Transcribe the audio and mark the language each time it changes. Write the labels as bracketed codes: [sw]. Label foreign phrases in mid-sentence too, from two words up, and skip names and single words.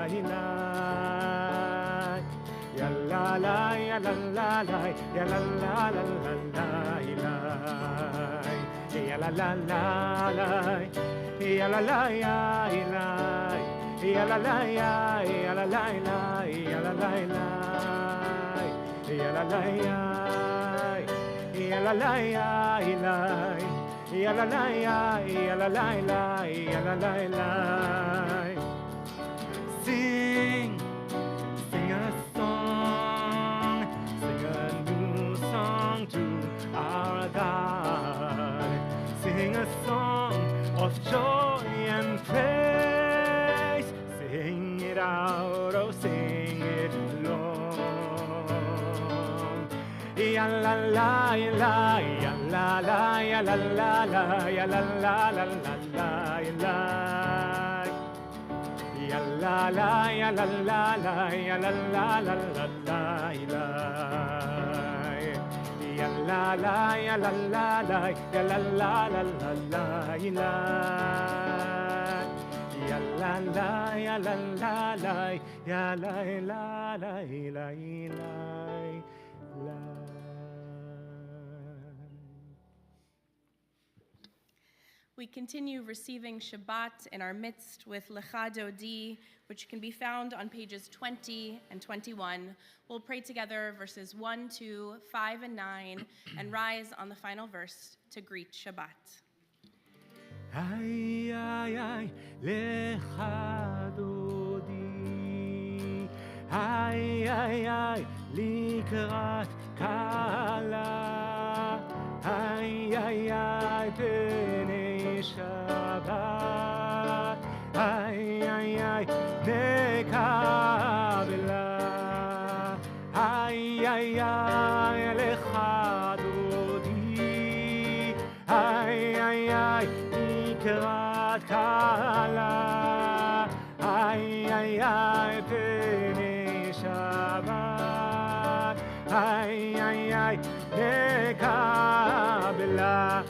[en] ya la la ya la la la ya la la la la la ya la la la la ya la la ya ya la la ya ya la la la ya la la la ya la la ya ya la la ya ya la la ya ya la la la ya la la la. Sing a song, sing a new song to our God. Sing a song of joy and praise. Sing it out, oh sing it long. Ya la la ya la ya la la ya la la la ya la la la la la la. Ya la la ya la la la ya la la la la la la. Ya la la ya la la la ya la la la la la la. Ya la la ya la la la ya la la la la la. We continue receiving Shabbat in our midst with Lecha Dodi, which can be found on pages 20 and 21. We'll pray together verses 1, 2, 5, and 9, and rise on the final verse to greet Shabbat. Ay, ay, ay, [he] לכה דודי. Ay, ay, ay, לקראת כלה. Ay, ay, ay, פני שבת. Ay, ay, ay, נקבלה. Ay, ay, ay, לכה דודי. Ay, ay, ay, לקראת כלה. Ay, ay, ay, פני שבת. Ay, ay, ay, נקבלה.